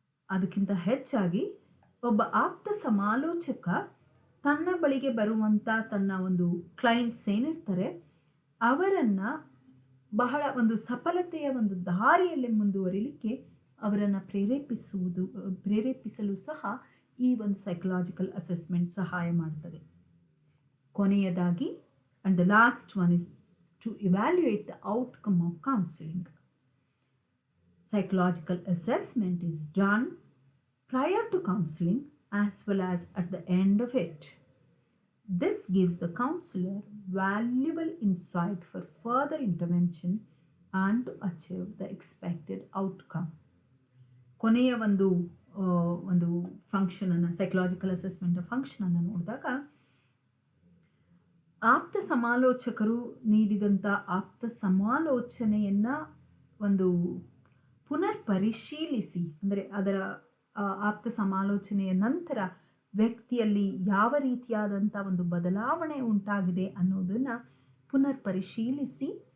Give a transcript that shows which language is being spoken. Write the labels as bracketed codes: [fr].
[kn] ಅದಕ್ಕಿಂತ ಹೆಚ್ಚಾಗಿ ಒಬ್ಬ ಆಪ್ತ ಸಮಾಲೋಚಕ ತನ್ನ ಬಳಿಗೆ ಬರುವಂಥ ತನ್ನ ಒಂದು ಕ್ಲೈಂಟ್ಸ್ ಏನಿರ್ತಾರೆ ಅವರನ್ನು ಬಹಳ ಒಂದು ಸಫಲತೆಯ ಒಂದು ದಾರಿಯಲ್ಲಿ ಮುಂದುವರಿಲಿಕ್ಕೆ ಅವರನ್ನು ಪ್ರೇರೇಪಿಸಲು ಸಹ ಈ ಒಂದು ಸೈಕಲಾಜಿಕಲ್ ಅಸೆಸ್ಮೆಂಟ್ ಸಹಾಯ ಮಾಡ್ತದೆ. ಕೊನೆಯದಾಗಿ, [en] and the last one is to evaluate the outcome of counseling. Psychological assessment is done prior to counseling as well as at the end of it. This gives the counselor valuable insight for further intervention and to achieve the expected outcome. [kn] ಕೊನೆಯ ಒಂದು ಫಂಕ್ಷನನ್ನು, psychological assessment ಫಂಕ್ಷನನ್ನು ನೋಡಿದಾಗ ಆಪ್ತ ಸಮಾಲೋಚಕರು ನೀಡಿದಂಥ ಆಪ್ತ ಸಮಾಲೋಚನೆಯನ್ನು ಒಂದು ಪುನರ್ ಪರಿಶೀಲಿಸಿ, ಅಂದರೆ ಅದರ ಆಪ್ತ ಸಮಾಲೋಚನೆಯ ನಂತರ ವ್ಯಕ್ತಿಯಲ್ಲಿ ಯಾವ ರೀತಿಯಾದಂಥ ಒಂದು ಬದಲಾವಣೆ ಉಂಟಾಗಿದೆ ಅನ್ನೋದನ್ನು ಪುನರ್ ಪರಿಶೀಲಿಸಿ,